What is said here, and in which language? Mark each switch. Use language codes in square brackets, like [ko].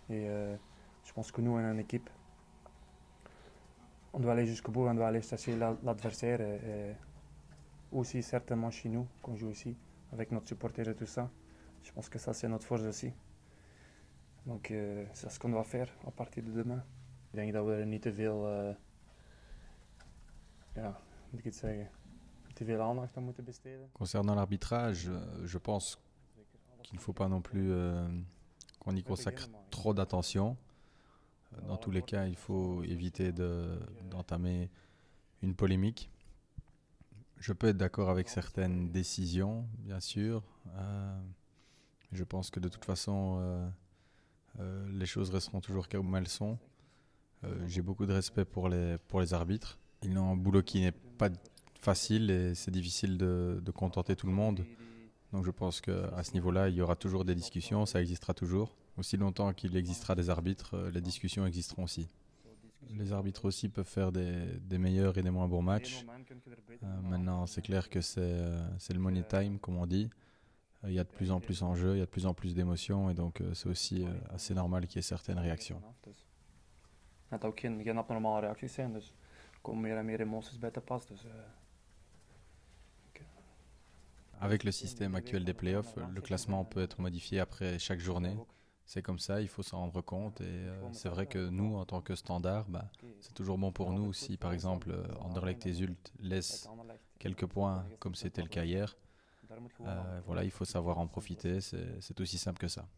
[fr] Et je pense que nous, on est une équipe. On doit aller jusqu'au bout, on doit aller chercher l'adversaire. Et aussi certainement chez nous, qu'on joue ici, avec notre supporter et tout ça. Je pense que ça c'est notre force aussi. Donc c'est ce qu'on doit faire à partir de demain. [nl] Ik denk dat we er niet te veel, ja, moet ik het zeggen, te veel aandacht aan moeten besteden. [fr] Concernant l'arbitrage, je pense qu'il ne faut pas non plus qu'on y consacre trop d'attention. Dans tous les cas, il faut éviter d'entamer une polémique. Je peux être d'accord avec certaines décisions, bien sûr. Je pense que de toute façon, les choses resteront toujours comme elles sont. J'ai beaucoup de respect pour les arbitres. Ils ont un boulot qui n'est pas facile et c'est difficile de contenter tout le monde. Donc je pense qu'à ce niveau-là, il y aura toujours des discussions, ça existera toujours. Aussi longtemps qu'il existera des arbitres, les discussions existeront aussi. Les arbitres aussi peuvent faire des meilleurs et des moins bons matchs. Maintenant, c'est clair que c'est le money time, comme on dit. Il y a de plus en plus en jeu, il y a de plus en plus d'émotions et donc c'est aussi assez normal qu'il y ait certaines réactions. [nl] Het ook geen abnormale reacties zijn, dus er komen meer en meer emoties bij te pas. Dus, [fr] Avec le système actuel des playoffs, le classement peut être modifié après chaque journée. C'est comme ça, il faut s'en rendre compte. Et c'est vrai que nous, en tant que standard, c'est toujours bon pour nous si, par exemple, Anderlecht et Zult laissent quelques points, comme c'était le cas hier. Voilà, il faut savoir en profiter. C'est aussi simple que ça.